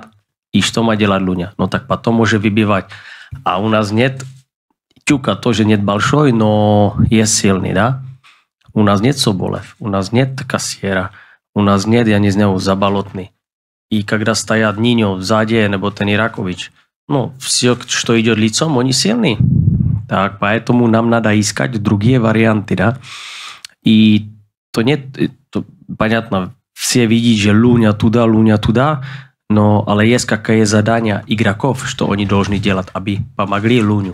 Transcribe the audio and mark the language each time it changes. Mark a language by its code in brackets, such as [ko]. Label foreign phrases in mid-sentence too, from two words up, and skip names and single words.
[ru] И что má делать Луня? Ну так потом может выбивать. А у нас нет, Тюка тоже нет большой, но есть сильный, да? У нас нет Соболев, у нас нет Кассиера, у нас нет, я не знаю, Заболотный. И когда стоят Ниньо сзади, [cs] nebo ten Irakovič, [ru] ну, все, что идет лицом, они сильные. Так, поэтому нам надо искать другие варианты, да. И то нет, то, понятно, все видят, что Луня туда, но ale есть какое задание игроков, что они должны делать, aby помогли Луню.